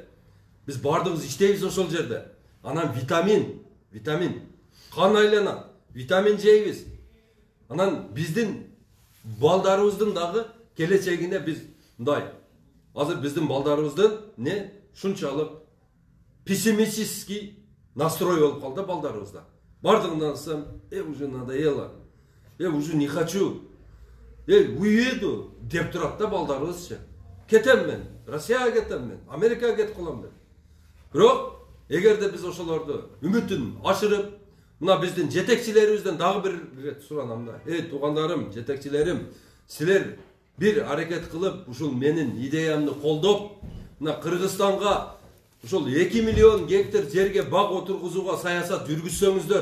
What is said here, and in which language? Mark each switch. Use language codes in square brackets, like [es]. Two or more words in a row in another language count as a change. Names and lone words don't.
[ky] Биз бардыгыбыз иштейбиз ошол жерде. Анан витамин, кан айланат, витамин жейбиз. Анан биздин балдарыбыздын дагы келечегине биз мындай. Азыр биздин балдарыбыздын шунчалык [ru] пессимистический настрой [ky] болуп калды балдарыбызда. [ru] Бардыгынан сам, уже надоело. Уже не хочу. [ky] Уеду деп турат да балдарыбызчы. Кетем мен, Россияга кетем мен, Америкага кетип калам деп. Бирок эгерде биз ошолорду үмүтүн ашырып, мына биздин жетекчилерибизден дагы бир рет суранам да. Туугандарым, жетекчилерим, силер бир аракет кылып, ушул менин идеямды колдоп, мына Кыргызстанга ушул 2 миллион гектар жерге бак отургузууга саясат жүргүзсөңүздөр.